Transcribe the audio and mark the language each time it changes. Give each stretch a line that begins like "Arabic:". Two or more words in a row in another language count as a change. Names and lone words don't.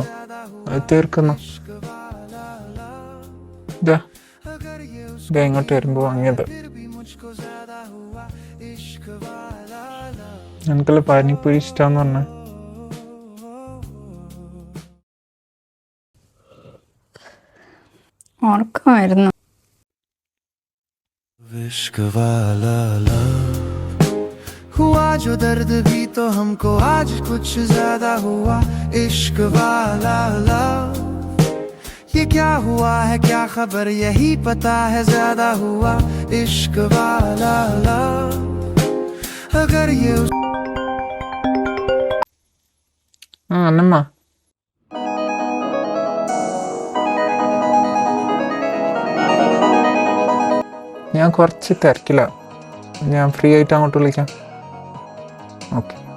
Malayalam: അത് തീർക്കുന്നു. ഇങ്ങോട്ട് വരുമ്പോ വാങ്ങിയത്. എനിക്കല്ല പാനിപ്പൂരി ഇഷ്ടാന്ന് പറഞ്ഞ. ഉറക്കമായിരുന്നു.
Hindi: हुआ जो दर्द भी तो हमको आज कुछ ज्यादा हुआ इश्क वाला लव ये क्या हुआ है क्या खबर यही पता है ज्यादा हुआ इश्क वाला लव अगर ये
Malayalam: അന്നമ്മ, ഞാൻ കുറച്ച് തിരക്കില്ല. ഞാൻ ഫ്രീ ആയിട്ട് അങ്ങോട്ട് വിളിക്കാം. ഓക്കെ.